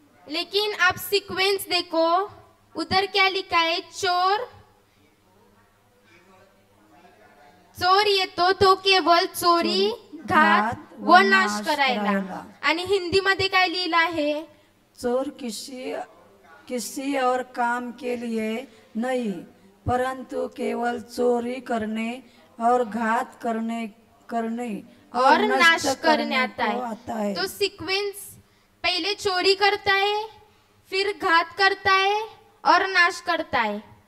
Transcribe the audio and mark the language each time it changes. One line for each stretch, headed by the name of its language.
Hindi: लेकिन आप सीक्वेंस देखो, उधर क्या लिखा है?
Marathi: चोर येतो तो केवळ चोरी घात व नाश करायला. आणि हिंदी मध्ये काय लिहिलं आहे?
Hindi: चोर किसी और काम के लिए नहीं परंतु केवल चोरी करने और घात करने और नाश करने आता आता है. तो सीक्वेंस पहले चोरी करता है, फिर घात करता है और नाश करता है.